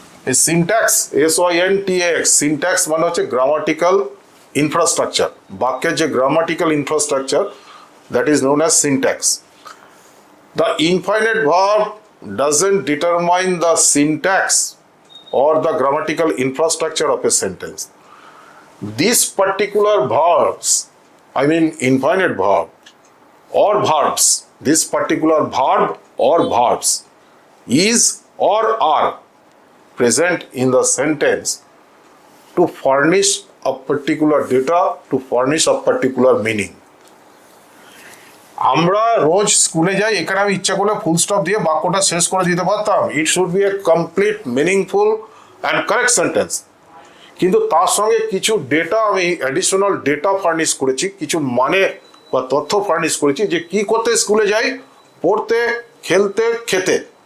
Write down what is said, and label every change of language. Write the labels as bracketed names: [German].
[Bangla] এই syntax, SYNTAX, syntax মানে হচ্ছে গ্রামাটিক্যাল ইনফ্রাস্ট্রাকচার। বাক্যের যে grammatical infrastructure, [English] That is known as syntax. The infinite verb doesn't determine the syntax or the grammatical infrastructure of a sentence. These particular verbs, I mean infinite verb or verbs, this particular verb or verbs is or are present in the sentence to furnish a particular data, to furnish a particular meaning. [Bangla] আমরা রোজ স্কুলে যাই, এখানে আমি ইচ্ছা করলে full stop দিয়ে বাক্যটা শেষ করে দিতে পারতাম। [English] It should be a complete meaningful and correct sentence. [Bangla] কিন্তু তার সঙ্গে কিছু ডেটা, আমি অ্যাডিশনাল ডেটা ফার্নিশ করেছি, কিছু মানে বা তথ্য ফার্নিশ করেছি যে কি করতে স্কুলে যাই, পড়তে, খেলতে, খেতে।